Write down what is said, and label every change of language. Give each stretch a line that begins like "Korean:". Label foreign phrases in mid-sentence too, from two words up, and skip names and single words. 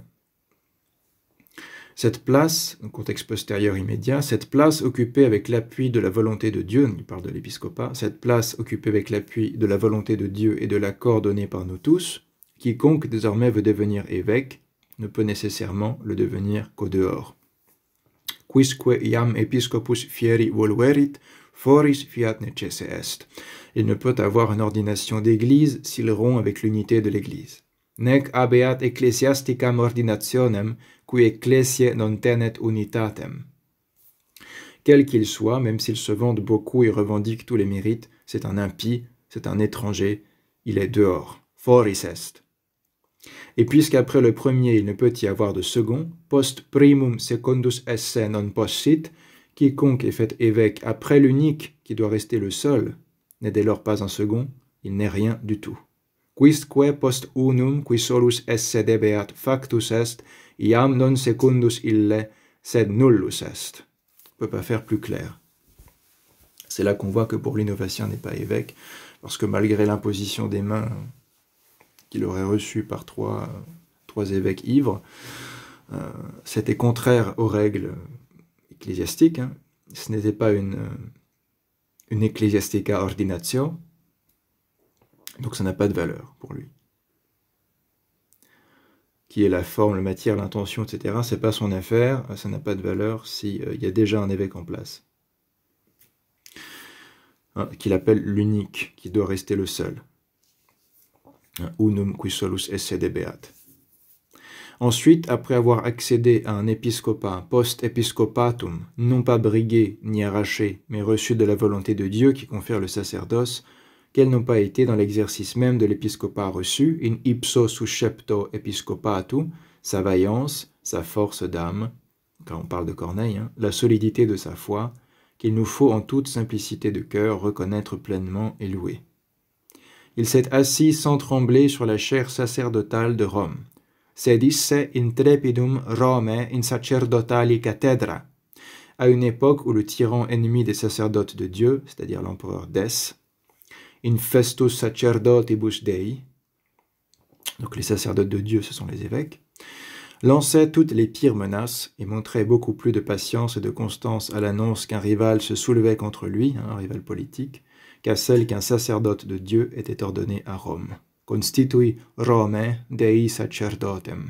French: Cette place, un contexte postérieur immédiat, cette place occupée avec l'appui de la volonté de Dieu, il parle de l'épiscopat, cette place occupée avec l'appui de la volonté de Dieu et de l'accord donné par nous tous, quiconque désormais veut devenir évêque ne peut nécessairement le devenir qu'au dehors.
Latin: Quisque iam episcopus fieri volverit, foris fiat necesse est.
French: Il ne peut avoir une ordination d'église s'il rompt avec l'unité de l'église.
Latin: Nec habeat ecclesiasticam ordinationem, qui ecclesiae non tenet unitatem.
French: Quel qu'il soit, même s'il se vante beaucoup et revendique tous les mérites, c'est un impie, c'est un étranger, il est dehors.
Latin: Foris est.
French: Et puisqu'après le premier il ne peut y avoir de second,
Latin: post primum secundus esse non possit,
French: quiconque est fait évêque après l'unique qui doit rester le seul, n'est dès lors pas un second, il n'est rien du tout.
Latin: Quisque post unum qui solus esse debeat factus est, iam non secundus ille, sed nullus est.
French: On ne peut pas faire plus clair. C'est là qu'on voit que pour l'innovation n'est pas évêque, parce que malgré l'imposition des mains qu'il aurait reçue par trois évêques ivres, c'était contraire aux règles ecclésiastiques. Ce n'était pas une
Latin: ecclesiastica ordinatio,
French: donc ça n'a pas de valeur pour lui. Qui est la forme, la matière, l'intention, etc., c'est pas son affaire, ça n'a pas de valeur s'il y a déjà un évêque en place. hein, qu'il appelle l'unique, qui doit rester le seul.
Latin: Unum qui solus esse debeat.
French: Ensuite, après avoir accédé à un épiscopat post-episcopatum, non pas brigué ni arraché, mais reçu de la volonté de Dieu qui confère le sacerdoce, quels n'ont pas été dans l'exercice même de l'épiscopat reçu,
Latin: in ipso suscepto episcopatu,
French: sa vaillance, sa force d'âme, quand on parle de Corneille, hein, la solidité de sa foi, qu'il nous faut en toute simplicité de cœur reconnaître pleinement et louer. Il s'est assis sans trembler sur la chaire sacerdotale de Rome.
Latin: Sedisse intrepidum Rome in sacerdotali cathedra,
French: à une époque où le tyran ennemi des sacerdotes de Dieu, c'est-à-dire l'empereur Dès,
Latin: in festus sacerdotibus Dei,
French: donc les sacerdotes de Dieu, ce sont les évêques, lançait toutes les pires menaces et montrait beaucoup plus de patience et de constance à l'annonce qu'un rival se soulevait contre lui, un rival politique, qu'à celle qu'un sacerdote de Dieu était ordonné à Rome.
Latin: Constitui Rome Dei sacerdotem.